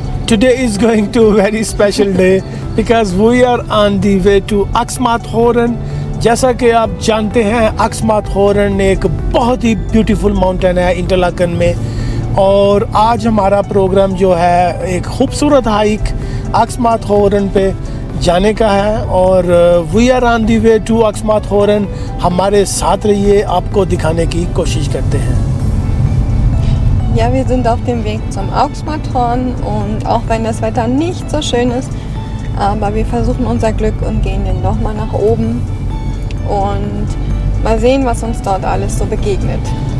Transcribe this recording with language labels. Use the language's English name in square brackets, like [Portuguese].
[English] Today is going to a very special day because we are on the way to Aksmat-Horan. [Hindi] जैसा कि आप जानते हैं Aksmat-Horan एक बहुत ही ब्यूटीफुल माउंटेन है इंटरलाकन में, और आज हमारा प्रोग्राम जो है एक खूबसूरत हाइक Aksmat-Horan पे जाने का है और [English] We are on the way to Aksmat-Horan. [Hindi] हमारे साथ रहिए, आपको दिखाने की कोशिश करते हैं. [German] Ja, wir sind auf dem Weg zum Aksmat-Horan und auch wenn das Wetter nicht so schön ist, aber wir versuchen unser Glück und gehen dann doch mal nach oben und mal sehen, was uns dort alles so begegnet.